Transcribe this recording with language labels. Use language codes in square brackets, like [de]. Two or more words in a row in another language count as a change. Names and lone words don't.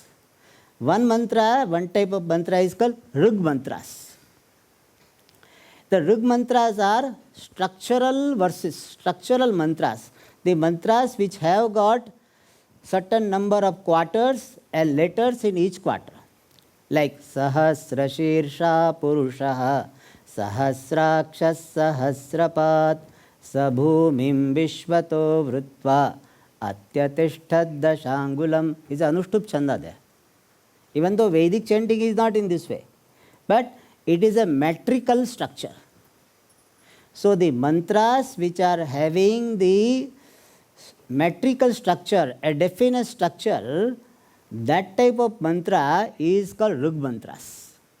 [en] One type of mantra is called Rig mantras. The Rig mantras are structural verses, structural mantras. The mantras which have got certain number of quarters and letters in each quarter. [sa] Like Sahasrashirsha Purushaha, Sahasrakshas Sahasrapat, Sabhumim Vishvato Vrutva, Atyatishthad Dashangulam is Anushtup Chanda there. [en] Even though Vedic chanting is not in this way, but it is a metrical structure. So the mantras which are having the metrical structure, a definite structure, that type of mantra is called Rig mantras.